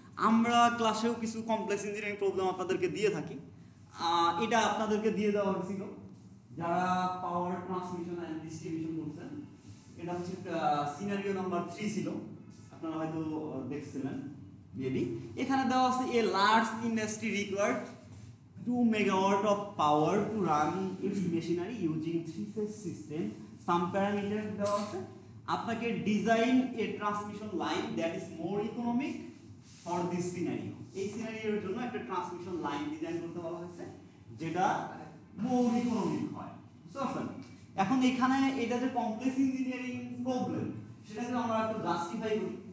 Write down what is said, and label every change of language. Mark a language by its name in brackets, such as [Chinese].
[Bangla] আমরা ক্লাসেও কিছু কমপ্লেক্স ইঞ্জিনিয়ারিং প্রবলেম আপনাদেরকে দিয়ে থাকি, এটা আপনাদেরকে দিয়ে দেওয়া হয়েছিল যারা পাওয়ার ট্রান্সমিশন এন্ড ডিস্ট্রিবিউশন করছেন। এটা হচ্ছে সিনারিও নাম্বার 3 ছিল, আপনারা হয়তো দেখছিলেন মেবি। এখানে দেওয়া আছে [English] A large industry required 2 megawatt of power to run its machinery using 3-phase system. Some parameters [Bangla] দেওয়া আছে, আপনাকে [English] Design a transmission line that is more economic for this scenario. [Bangla] এই সিনারিওর জন্য একটা ট্রান্সমিশন লাইন ডিজাইন করতে বলা হয়েছে যেটা মোর ইকোনমিক হয়, বুঝতে পারছেন? এখন এখানে এটা যে কমপ্লেক্স ইঞ্জিনিয়ারিং প্রবলেম, সেটাকে আমরা একটু জাস্টিফাই করি।